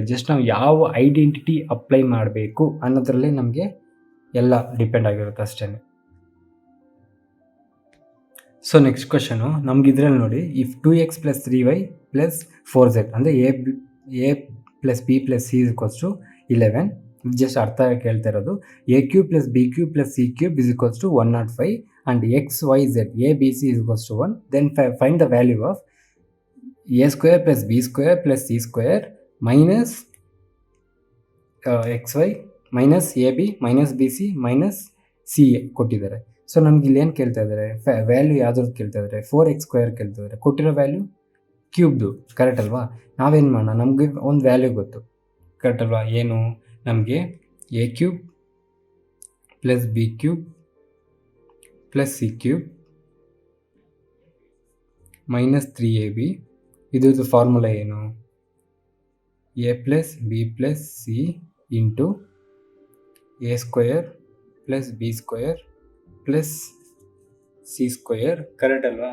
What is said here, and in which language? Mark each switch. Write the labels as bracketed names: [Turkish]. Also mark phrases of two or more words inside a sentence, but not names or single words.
[Kannada] ಜಸ್ಟ್ ನಾವು ಯಾವ [English] identity apply [Kannada] ಮಾಡಬೇಕು ಅನ್ನೋದ್ರಲ್ಲೇ ನಮಗೆ ಎಲ್ಲ ಡಿಪೆಂಡ್ ಆಗಿರುತ್ತೆ ಅಷ್ಟೇ. [English] so next question [Kannada] ನಮ್ಗೆ ಇದರಲ್ಲಿ ನೋಡಿ [English] if 2x plus 3y plus 4z ಅಂದರೆ a plus b plus c equals to 11. [Kannada] ಜಸ್ಟ್ ಅರ್ಥ ಕೇಳ್ತಾ ಇರೋದು [English] a cube plus b cube plus c cube is equals to 105 and XYZ ABC is equals to 1. Then find the value of a square plus b square plus c square minus xy minus ab minus bc minus ca ಕೊಟ್ಟಿದ್ದಾರೆ. [Kannada] ಸೊ ನಮ್ಗೆ ಇಲ್ಲಿ ಏನು ಕೇಳ್ತಾ ಇದ್ದಾರೆ ವ್ಯಾಲ್ಯೂ ಯಾವ್ದ್ರದ್ದು ಕೇಳ್ತಾ ಇದ್ದಾರೆ 4x ಸ್ಕ್ವೇರ್ ಕೇಳ್ತಾ ಇದ್ದಾರೆ. ಕೊಟ್ಟಿರೋ ವ್ಯಾಲ್ಯೂ ಕ್ಯೂಬ್ದು, ಕರೆಕ್ಟ್ ಅಲ್ವಾ. ನಾವೇನು ಮಾಡೋಣ ನಮಗೆ ಒಂದು ವ್ಯಾಲ್ಯೂ ಗೊತ್ತು, ಕರೆಕ್ಟ್ ಅಲ್ವಾ. ಏನು ನಮಗೆ [English] a cube plus b cube plus c cube minus 3ab [Kannada] ಇದ್ರದ್ದು ಫಾರ್ಮುಲಾ ಏನು [English] a plus b plus c into a square plus b square plus c square, [Kannada] ಕರೆಕ್ಟ್ ಅಲ್ವಾ.